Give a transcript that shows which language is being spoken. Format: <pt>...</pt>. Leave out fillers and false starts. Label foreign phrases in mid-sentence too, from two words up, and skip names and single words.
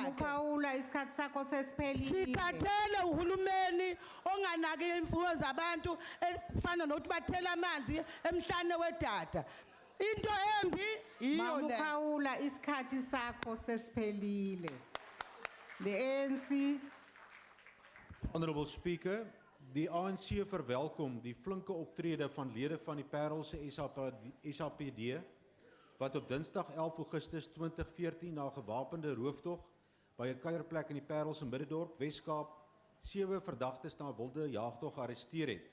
<zu>Mamukhawula isikhathi sakho sesiphelile. Sikhathele uhulumeni onganaki imfuyo zabantu efana nokuthi bathela amanzi emhlane wedada. Into embi iyo le. Mamukhawula isikhathi sakho sesiphelile.</zu> <en>The ANC. Honorable Speaker,</en> <af>die ANC verwelkom die flinke optrede van lede van die Parelse SAPD wat op Dinsdag 11 Augustus 2014 na gewapende rooftog by 'n kuierplek in die Parelse Middendorp, Weskaap, 7 verdagtes na 'n wilde jaagtog gearresteer het.</af>